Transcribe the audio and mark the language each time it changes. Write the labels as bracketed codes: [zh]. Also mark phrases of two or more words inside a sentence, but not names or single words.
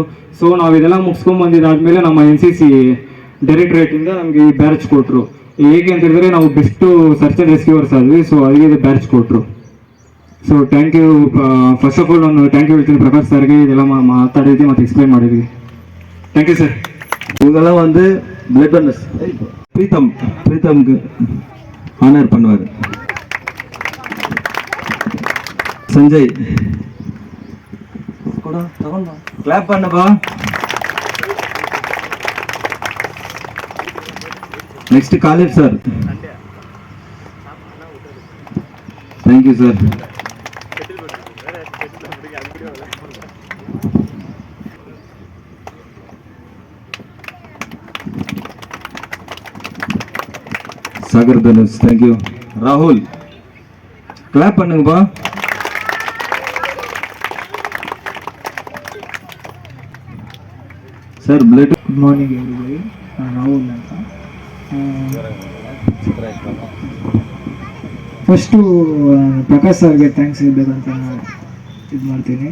[kn] ಸೊ ನಾವು ಇದೆಲ್ಲ ಮುಗಿಸ್ಕೊಂಡು ಬಂದಿದ್ದಾದಮೇಲೆ ನಮ್ಮ NCC ಡೈರೆಕ್ಟ್ರೇಟಿಂದ ನಮಗೆ ಈ ಬ್ಯಾರ್ಜ್ ಕೊಟ್ಟರು. ಹೇಗೆ ಅಂತ ಹೇಳಿದ್ರೆ ನಾವು [en] best search and rescuers [kn] ಆದ್ವಿ. ಸೊ ಅದಕ್ಕೆ ಇದು ಬ್ಯಾರ್ಜ್ ಕೊಟ್ಟರು. [en] so thank you. first of all [kn] ನಾನು [en] thank you [kn] ಹೇಳ್ತೀನಿ ಪ್ರಕಾಶ್ ಸರ್ಗೆ, ಇದೆಲ್ಲ ಮಾತಾಡಿದ್ವಿ ಮತ್ತು ಎಕ್ಸ್ಪ್ಲೈನ್ ಮಾಡಿದ್ವಿ. [en] thank you sir. [ta] இவங்கெல்லாம் வந்து [en] blood donors. [ta] பிரீத்தம்க்கு ஆனர் பண்ணுவார். சஞ்சய் கூட கிளாப் பண்ணப்பா. [en] next college sir. thank you sir. [ta] சாகர் தனுஷ் தேங்க்யூ. ராகுல் கிளாப் பண்ணுங்கப்பா. [en] sir blood. good morning everybody. [kn] ನಾನು ರಾಹುಲ್ ಅಂತ. ಫಸ್ಟು ಪ್ರಕಾಶ್ ಸರ್ಗೆ ಥ್ಯಾಂಕ್ಸ್ ಹೇಳಬೇಕಂತ ಇದು ಮಾಡ್ತೀನಿ.